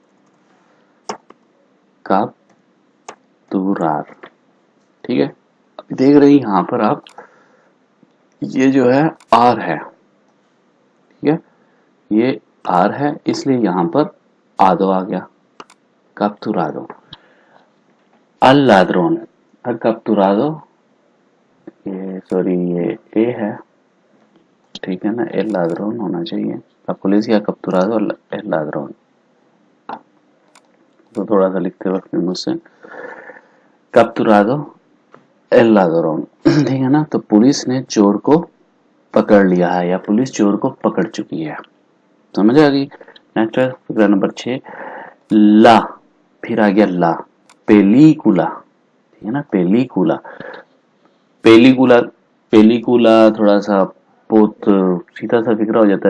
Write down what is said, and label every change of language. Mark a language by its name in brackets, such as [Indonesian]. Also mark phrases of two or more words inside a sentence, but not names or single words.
[Hindi] capturar, ठीक है, अभी देख रहे हैं यहाँ पर आप, ये जो है आर है, ठीक है, ये आर है इसलिए यहाँ पर आदो आ गया, [Spanish] capturado, al ladrón, al capturado, [Hindi] ये सॉरी ये ए है, ठीक है ना, [Spanish] el ladrón [Hindi] होना चाहिए, [Spanish] la policía capturado el ladrón, [Hindi] तो थोड़ा सा लिखते वक्त मुझसे [Spanish] capturado el ladrón, [Hindi] ठीक है ना, तो पुलिस ने चोर को पकड़ लिया है या पुलिस चोर को पकड़ चुकी है, समझ आ गई। नेक्स्ट है फिक्रा नंबर 6, ला, फिर आ गया [Spanish] la, película, [Hindi] ठीक है ना, [Spanish] película, película, película [Hindi] थोड़ा सा बहुत सीधा सा फिक्रा हो जाता है,